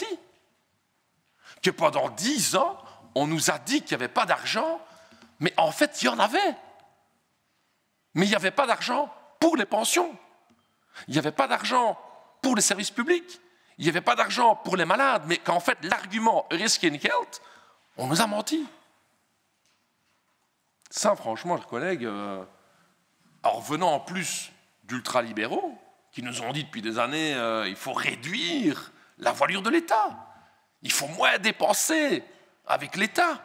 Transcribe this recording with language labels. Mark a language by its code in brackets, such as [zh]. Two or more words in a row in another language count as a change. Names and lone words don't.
[fr] Que pendant 10 ans, on nous a dit qu'il n'y avait pas d'argent, mais en fait, il y en avait. Mais il n'y avait pas d'argent pour les pensions. Il n'y avait pas d'argent pour les services publics. Il n'y avait pas d'argent pour les malades, mais qu'en fait, l'argument « [nl] er is geen geld », [fr] on nous a menti. Ça, franchement, chers collègues, en revenant en plus d'ultralibéraux, qui nous ont dit depuis des années il faut réduire la voilure de l'État, il faut moins dépenser avec l'État.